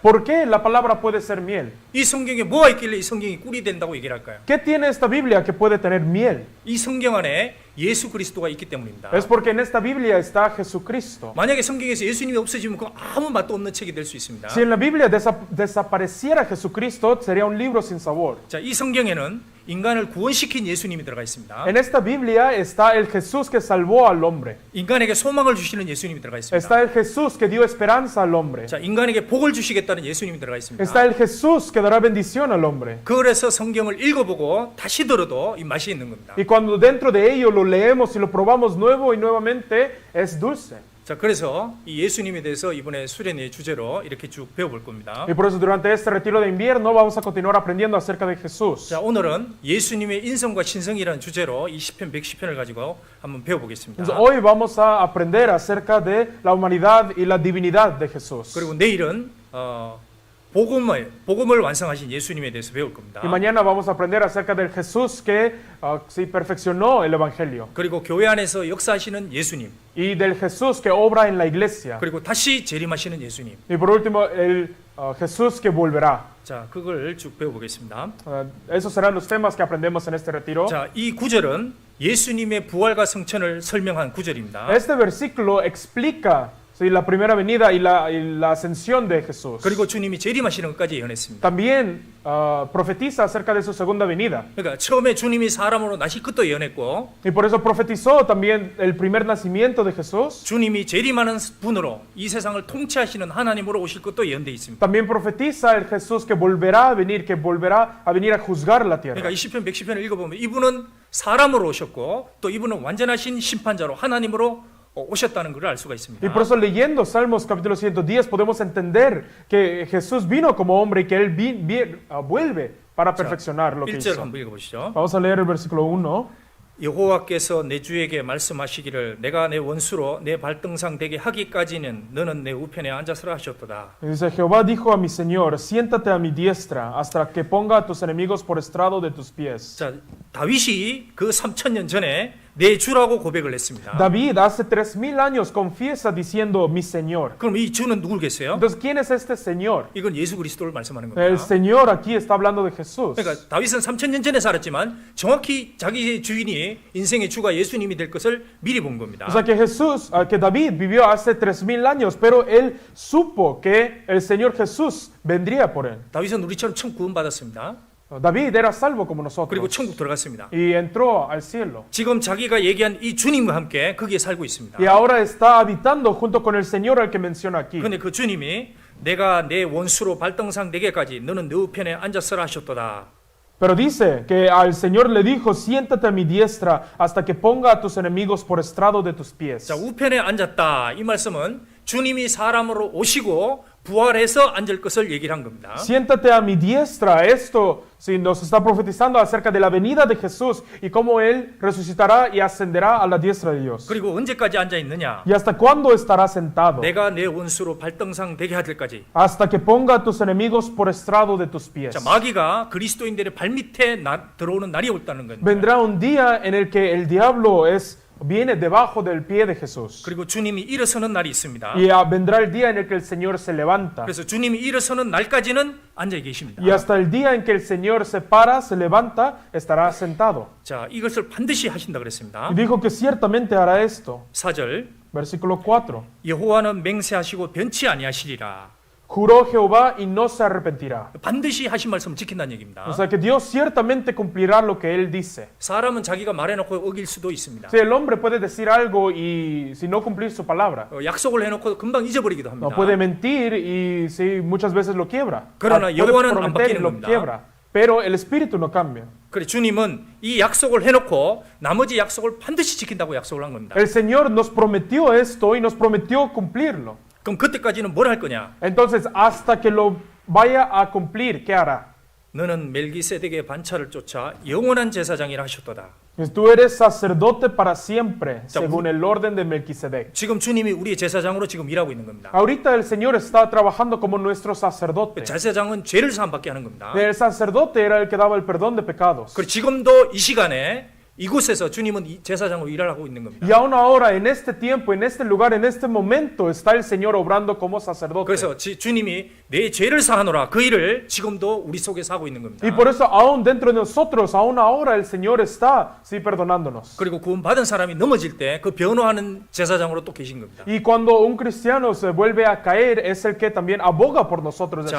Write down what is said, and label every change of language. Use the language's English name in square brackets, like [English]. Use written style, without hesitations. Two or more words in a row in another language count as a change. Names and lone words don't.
[Spanish] ¿Por qué la palabra puede ser miel? [Korean] 이 성경에 뭐가 있길래 이 성경이 꿀이 된다고 얘기를 할까요? [Spanish] ¿Qué tiene esta Biblia que puede tener miel? [Korean] 이 성경 안에 예수 그리스도가 있기 때문입니다. [Spanish] Es porque en esta Biblia está Jesucristo. [Korean] 만약에 성경에서 예수님이 없어지면 그 아무 맛도 없는 책이 될 수 있습니다. [Spanish] Si en la Biblia desapareciera Jesucristo, sería un libro sin sabor. [Korean] 자, 이 성경에는 인간을 구원시킨 예수님이 들어가 있습니다. [Spanish] En esta Biblia está el Jesús que salvó al hombre. [Korean] 인간에게 소망을 주시는 예수님이 들어가 있습니다. [Spanish] Está el Jesús que dio esperanza al hombre. [Korean] 자, 인간에게 복을 주시겠다는 예수님이 들어가 있습니다. [Spanish] Está el Jesús que dará bendición al hombre. [Korean] 그래서 성경을 읽어보고 다시 들어도 이 맛이 있는 겁니다. [Spanish] Y cuando dentro de ello lo leemos y lo probamos nuevo y nuevamente, es dulce. [Korean] 자, 그래서 이 예수님에 대해서 이번에 수련의 주제로 이렇게 쭉 배워볼 겁니다. [Spanish] Y por eso durante este retiro de invierno vamos a continuar aprendiendo acerca de Jesús. [Korean] 자, 오늘은 예수님의 인성과 신성이라는 주제로 이 시편 110편을 가지고 한번 배워보겠습니다. [Spanish] Entonces, hoy vamos a aprender acerca de la humanidad y la divinidad de Jesús. [Korean] 그리고 내일은 복음을 완성하신 예수님에 대해서 배울 겁니다. [Spanish] Y mañana vamos a aprender acerca del Jesús que sí perfeccionó el Evangelio. [Korean] 그리고 교회 안에서 역사하시는 예수님, [Spanish] Y del Jesús que obra en la iglesia. [Korean] 그리고 다시 재림하시는 예수님. [Spanish] Y por último, el Jesús que volverá. [Korean] 자, 그걸 쭉 배워보겠습니다. [Spanish] Esos serán los temas que aprendemos en este retiro. [Korean] 자, 이 구절은 예수님의 부활과 성천을 설명한 구절입니다. [Spanish] Este versículo explica sí, la primera venida y la ascensión de Jesús. [Korean] 그리고 주님이 재림하시는 것까지 예언했습니다. [Spanish] También profetiza acerca de su segunda venida. [Korean] 그러니까 처음에 주님이 사람으로 나실 것도 예언했고 [Spanish] Y por eso profetizó también el primer nacimiento de Jesús. [Korean] 주님이 재림하는 분으로 이 세상을 통치하시는 하나님으로 오실 것도 예언되어 있습니다. [Spanish] También profetiza el Jesús que volverá a venir a juzgar la tierra. [Korean] 그러니까 이 시편 110편을 읽어보면 이분은 사람으로 오셨고 또 이분은 완전하신 심판자로 하나님으로 오셨다는 것을 알 수가 있습니다. [Spanish] Y por eso leyendo Salmos capítulo 110 podemos entender que Jesús vino como hombre y que Él vuelve para perfeccionar lo que [Korean] 1절 [Spanish] hizo. [Korean] 한번 읽어보시죠. [Spanish] Vamos a leer el versículo 1. [Korean] 여호와께서 내 주에게 말씀하시기를 내가 내 원수로 내 발등상 되게 하기까지는 너는 내 우편에 앉아서라 하셨도다. [Spanish] Dice, Jehová dijo a mi Señor, siéntate a mi diestra hasta que ponga a tus enemigos por estrado de tus pies. [Korean] 자, 다윗이 그 3000년 전에 내 주라고 고백을 했습니다. [Spanish] David hace 3000 años confiesa diciendo mi Señor. [Korean] 그럼 이 주는 누구겠어요? [Spanish] Entonces, ¿quién es este Señor? [Korean] 이건 예수 그리스도를 말씀하는 [Spanish] El [Korean] 겁니다. [Spanish] Señor aquí está hablando de Jesús. [Korean] 그러니까 다윗은 3000년 전에 살았지만 정확히 자기의 주인이 인생의 주가 예수님이 될 것을 미리 본 겁니다. [Spanish] O sea que David vivió hace 3000 años, pero él supo que el Señor Jesús vendría por él. [Korean] 다윗은 우리처럼 처음 구원받았습니다. [Spanish] David era salvo como [Korean] 그리고 [Spanish] nosotros [Korean] 천국 들어갔습니다. [Spanish] y entró al cielo. [Korean] 지금 자기가 얘기한 이 주님과 함께 거기에 살고 있습니다. [Spanish] Y ahora está habitando junto con el Señor al que menciona aquí. [Korean] 그런데 그 주님이 내가 내 원수로 발등상 되게까지 너는 내 우편에 앉았으라 하셨도다. [Spanish] Pero dice que al Señor le dijo, siéntate a mi diestra hasta que ponga a tus enemigos por estrado de tus pies. [Korean] 자, 우편에 앉았다. 이 말씀은 주님이 사람으로 오시고 부활해서 앉을 것을 얘기를 한 겁니다. [Spanish] Siéntate a mi diestra. Esto sí, nos está profetizando acerca de la venida de Jesús y cómo Él resucitará y ascenderá a la diestra de Dios. [Korean] 그리고 언제까지 앉아 있느냐? [Spanish] ¿Y hasta cuándo estará sentado? [Korean] 내가 내 원수로 발등상 되게 할 때까지. [Spanish] Hasta que ponga a tus enemigos por estrado de tus pies. [Korean] 자, 마귀가 그리스도인들의 발밑에 들어오는 날이 올다는 겁니다. [Spanish] Vendrá un día en el que el diablo viene debajo del pie de Jesús. [Korean] 그리고 주님이 일어서는 날이 있습니다. [Spanish] Y vendrá el día en el que el Señor se levanta. [Korean] 그래서 주님이 일어서는 날까지는 앉아 계십니다. [Spanish] Y hasta el día en que el Señor se para, se levanta, estará sentado. [Korean] 자, 이것을 반드시 하신다 그랬습니다. [Spanish] Y dijo que ciertamente hará esto. [Korean] 4절 [Spanish] Versículo 4. [Korean] 여호와는 맹세하시고 변치 아니하시리라. [Spanish] Juró Jehová y no se arrepentirá. [Korean] 반드시 하신 말씀을 지킨다는 얘기입니다. [Spanish] O sea que Dios ciertamente cumplirá lo que Él dice. [Korean] 사람은 자기가 말해놓고 어길 수도 있습니다. [Spanish] Si el hombre puede decir algo y si no cumplir su palabra, [Korean] 약속을 해놓고 금방 잊어버리기도 [Spanish] no [Korean] 합니다. [Spanish] puede mentir y si muchas veces lo quiebra. [Korean] 그러나 [Spanish] Puede [Korean] 여호와는 안 [Spanish] prometer y [Korean] 바뀌는 [Spanish] lo [Korean] 겁니다. [Spanish] quiebra. Pero el espíritu no cambia. [Korean] 그래 주님은 이 약속을 해놓고 나머지 약속을 반드시 지킨다고 약속을 한 겁니다. [Spanish] El Señor nos prometió esto y nos prometió cumplirlo. [Korean] 그럼 그때까지는 뭘 할 거냐? [Spanish] Entonces, hasta que lo vaya a cumplir, ¿qué hará? [Korean] 너는 멜기세덱의 반차를 쫓아 영원한 제사장이라 하셨도다. [Spanish] Pues tú eres sacerdote para siempre, según el orden de Melquisedec. [Korean] 지금 주님이 우리의 제사장으로 지금 일하고 있는 겁니다. [Spanish] Ahorita el Señor está trabajando como nuestro sacerdote. [Korean] 제사장은 죄를 사함받게 하는 겁니다. [Spanish] El sacerdote era el que daba el perdón de pecados. [Korean] 그리고 지금도 이 시간에 이곳에서 주님은 이 제사장으로 일을 하고 있는 겁니다. [Spanish] Y aún ahora, en este tiempo, en este lugar, en este momento, está el Señor obrando como sacerdote. [Korean] 그래서 주님이 내 죄를 사하노라 그 일을 지금도 우리 속에서 하고 있는 겁니다. [Spanish] Y por eso, aún dentro de nosotros, aún ahora, el Señor está, sí, perdonándonos. [Korean] 그리고 구원받은 사람이 넘어질 때 그 변호하는 제사장으로 또 계신 겁니다. [Spanish] Y cuando un cristiano se vuelve a caer, es el que también aboga por nosotros, el